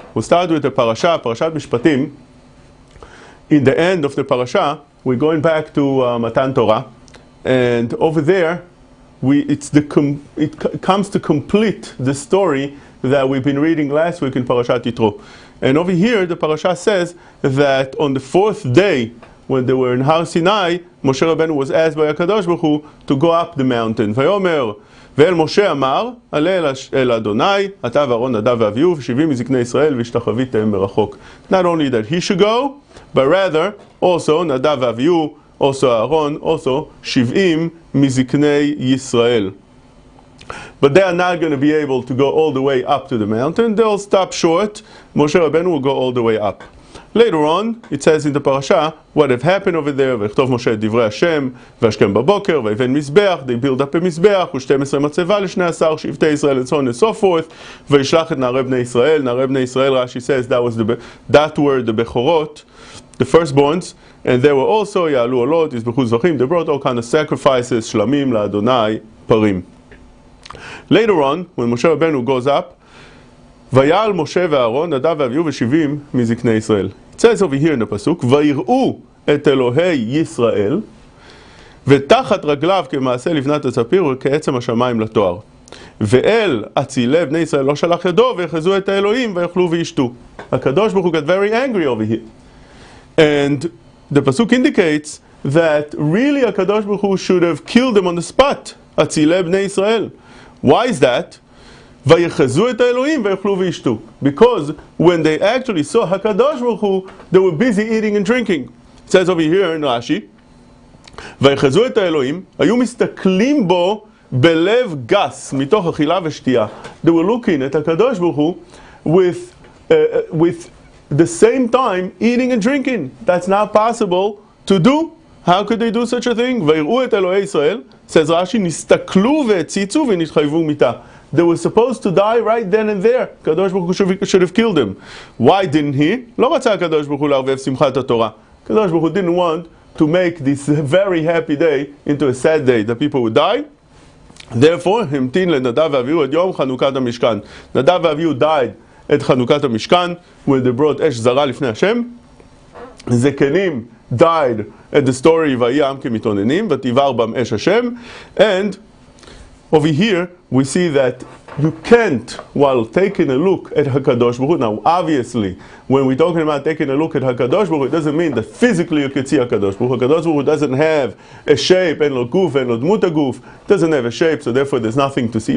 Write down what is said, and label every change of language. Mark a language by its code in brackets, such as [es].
[en] We'll start with the parasha, Parashat Mishpatim. In the end of the parasha, we're going back to Matan Torah, and over there, it comes to complete the story that we've been reading last week in Parashat Yitro. And over here, the parasha says that on the fourth day, when they were in Har Sinai, Moshe Rabbeinu was asked by HaKadosh Baruch Hu to go up the mountain. [he] Vayomer, ואל משה אמר, עלה אל אדוני, אתה ואהרון נדב ואביהו, ו70 מזקני ישראל, והשתחוויתם מרחוק. [en] Not only that he should go, but rather, also נדב ואביהו, also Aaron, also [he] 70 מזקני ישראל. [en] But they are not going to be able to go all the way up to the mountain. They'll stop short. Moshe Rabbeinu will go all the way up. Later on, it says in the parasha what have happened over there. [he] ויכתוב משה את דברי השם, והשכם בבוקר, ויבן מזבח, [en] they build up a מזבח, [he] ו12 מצבה ל12 שבטי ישראל, [en] and so on and so forth. [he] וישלח את נערי בני ישראל. נערי בני ישראל, [en] Rashi says, that were the בכורות, the firstborns, and they were also, [he] יעלו עולות, יזבחו זבחים, [en] they brought all kind of sacrifices, [he] שלמים לאדוני, פרים. [en] Later on, when Moshe Rabbeinu goes up, [he] ויעל משה ואהרון, נדב ואביהו ו70 מזקני ישראל. [en] It says over here in the pasuk, [he] ויראו את אלוהי ישראל, ותחת רגליו כמעשה לבנת הספיר וכעצם השמיים לתואר. ואל אצילי בני ישראל לא שלח ידו, ויחזו את האלוהים ויאכלו וישתו. [en] הקדוש ברוך הוא got very angry over here. And the pasuk indicates that really הקדוש ברוך הוא should have killed them on the spot. [he] אצילי בני ישראל. [en] Why is that? [he] ויחזו את האלוהים ויאכלו וישתו. [en] Because when they actually saw HaKadosh Baruch Hu, they were busy eating and drinking. It says over here in Rashi, [he] ויחזו את האלוהים, היו מסתכלים בו בלב גס, מתוך אכילה ושתייה. [en] They were looking at HaKadosh Baruch Hu with the same time eating and drinking. That's not possible to do. How could they do such a thing? [he] ויראו את אלוהי ישראל, [en] says Rashi, [he] נסתכלו והציצו ונתחייבו מיתה. [en] They were supposed to die right then and there. Kadosh Baruch Hu should have killed them. Why didn't he? [he] לא רצה הקדוש ברוך הוא לערבב שמחת התורה. [en] הקדוש ברוך הוא didn't want to make this very happy day into a sad day that people would die. [he] Therefore, המתין לנדב ואביהו עד יום חנוכת המשכן. נדב ואביהו [en] died at [he] חנוכת המשכן, [en] when they brought [he] אש זרה לפני השם. זקנים [en] died at the story [he] ויהי העם כמתאוננים ותבער בם אש השם. [en] And over here we see that you can't, while taking a look at HaKadosh Baruch Hu. Now obviously when we're talking about taking a look at HaKadosh Baruch Hu, it doesn't mean that physically you can see HaKadosh Baruch Hu. HaKadosh Baruch Hu doesn't have a shape, and [he] lo guf, [en] and [he] lo dmut haguf, [en] doesn't have a shape, so therefore there's nothing to see.